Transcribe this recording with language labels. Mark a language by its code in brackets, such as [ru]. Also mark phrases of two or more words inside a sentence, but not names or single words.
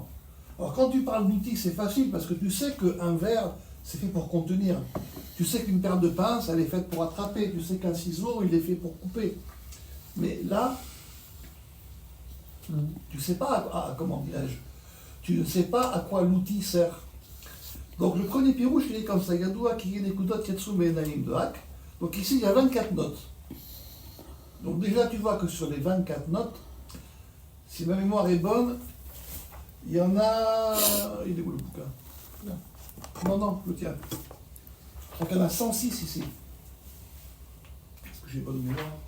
[fr] Alors quand tu parles d'outils, c'est facile parce que tu sais qu'un verre, c'est fait pour contenir. Tu sais qu'une paire de pinces, elle est faite pour attraper. Tu sais qu'un ciseau, il est fait pour couper. Mais là, tu ne sais pas comment dirais-je, tu ne sais pas à quoi l'outil sert. Donc le premier pirouche, il est comme ça. Yadoua ki nekudot ketsume naim de hak. Donc ici, il y a 24 notes. Donc déjà, tu vois que sur les 24 notes, si ma mémoire est bonne, il y en a... Il est où le bouquin? Non, le tien. Donc il y en a 106 ici. Est-ce que j'ai bonne mémoire?